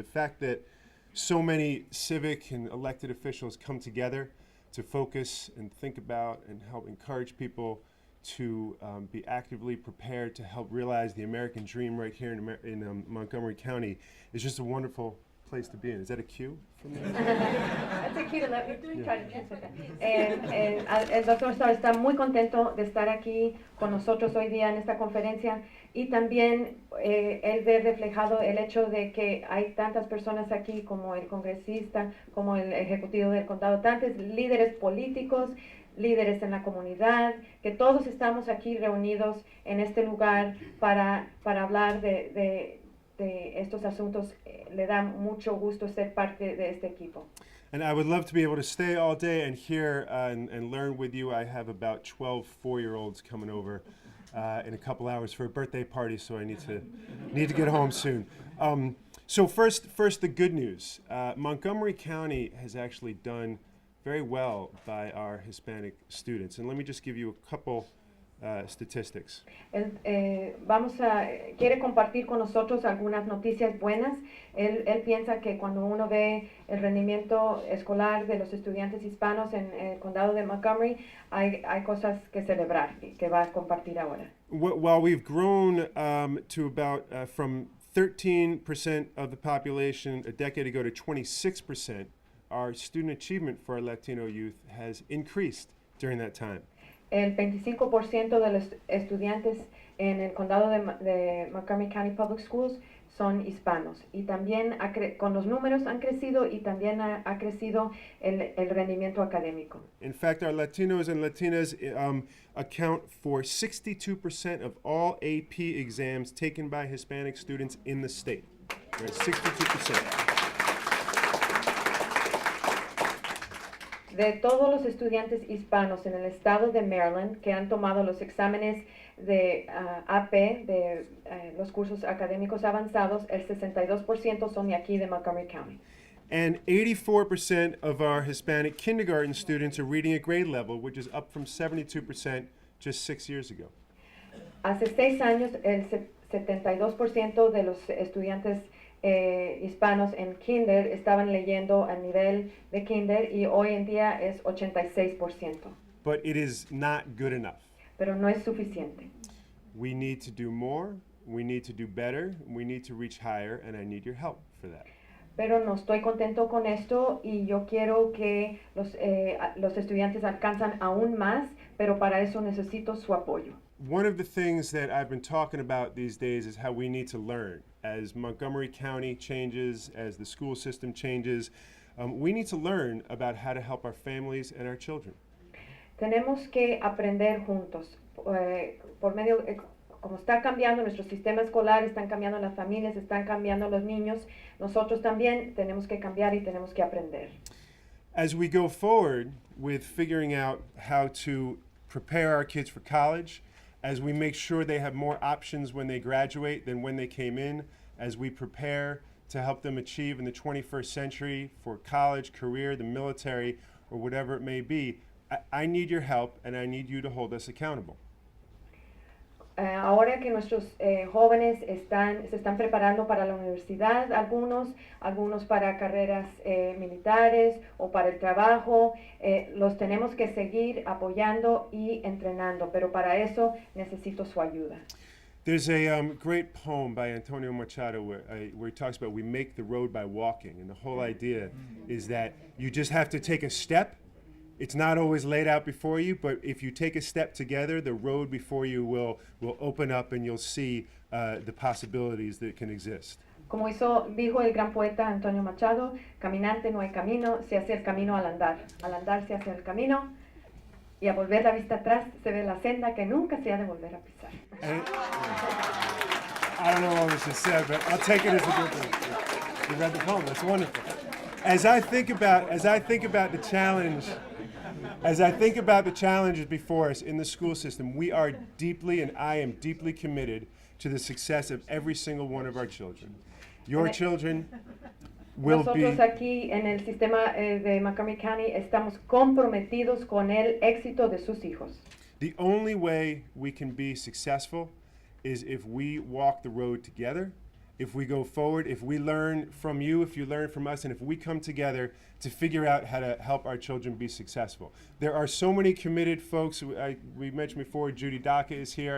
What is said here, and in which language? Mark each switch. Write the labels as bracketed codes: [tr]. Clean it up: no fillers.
[en] The fact that so many civic and elected officials come together to focus and think about and help encourage people to be actively prepared to help realize the American dream right here in Montgomery County is just a wonderful place to be in. Is that a cue from me? That's a key to let me try to translate that. [es] El doctor Starr está muy contento de estar aquí con nosotros hoy día en esta conferencia, y también él ve reflejado el hecho de que hay tantas personas aquí, como el congresista, como el ejecutivo del condado, tantos líderes políticos, líderes en la comunidad, que todos estamos aquí reunidos en este lugar para hablar de estos asuntos. Le da mucho gusto ser parte de este equipo. [en] And I would love to be able to stay all day and hear and learn with you. I have about 12 4-year-olds coming over in a couple hours for a birthday party, so I need to get home soon. So first, the good news. Montgomery County has actually done very well by our Hispanic students, and let me just give you a couple statistics. [es] Quiere compartir con nosotros algunas noticias buenas. Él piensa que cuando uno ve el rendimiento escolar de los estudiantes hispanos en el condado de Montgomery, hay cosas que celebrar y que va a compartir ahora. [en] While we've grown to about from 13% of the population a decade ago to 26%, our student achievement for our Latino youth has increased during that time. [es] El 25% de los estudiantes en el condado de Montgomery County Public Schools son hispanos. Y también con los números han crecido y también ha crecido el rendimiento académico. [en] In fact, our Latinos and Latinas account for 62% of all AP exams taken by Hispanic students in the state. Right, 62%. [es] De todos los estudiantes hispanos en el estado de Maryland que han tomado los exámenes de AP, de los cursos académicos avanzados, el 62% son de aquí de Montgomery County. [en] And 84% of our Hispanic kindergarten students are reading at grade level, which is up from 72% just 6 years ago. [es] Hace 6 años, el 72% de los estudiantes hispanos en kinder estaban leyendo a nivel de kinder y hoy en día es 86%. [en] But it is not good enough. [es] Pero no es suficiente. [en] We need to do more, we need to do better, we need to reach higher, and I need your help for that. [es] Pero no estoy contento con esto y yo quiero que los estudiantes alcanzan aún más, pero para eso necesito su apoyo. [en] One of the things that I've been talking about these days is how we need to learn. As Montgomery County changes, as the school system changes, we need to learn about how to help our families and our children. [es] Tenemos que aprender juntos. Por medio, como está cambiando nuestro sistema escolar, están cambiando las familias, están cambiando los niños, nosotros también tenemos que cambiar y tenemos que aprender. [en] As we go forward with figuring out how to prepare our kids for college, as we make sure they have more options when they graduate than when they came in, as we prepare to help them achieve in the 21st century for college, career, the military, or whatever it may be, I need your help and I need you to hold us accountable. [es] Ahora que nuestros jóvenes se están preparando para la universidad, algunos para carreras militares o para el trabajo, los tenemos que seguir apoyando y entrenando, pero para eso necesito su ayuda. [en] There's a great poem by Antonio Machado where he talks about we make the road by walking, and the whole idea is that you just have to take a step. It's not always laid out before you, but if you take a step together, the road before you will open up and you'll see the possibilities that can exist. [es] Como dijo el gran poeta Antonio Machado, caminante no hay camino, se hace el camino al andar se hace el camino, y a volver la vista atrás se ve la senda que nunca se ha de volver a pisar. [en] I don't know what was just said, but I'll take it as a good thing. You read the poem, that's wonderful. As I think about the challenge, as I think about the challenges before us in the school system, we are deeply, and I am deeply committed to the success of every single one of our children. Your children will be... [es] Nosotros aquí en el sistema de Montgomery County estamos comprometidos con el éxito de sus hijos. [en] The only way we can be successful is if we walk the road together, if we go forward, if we learn from you, if you learn from us, and if we come together to figure out how to help our children be successful. There are so many committed folks. We mentioned before, Judy Daka is here.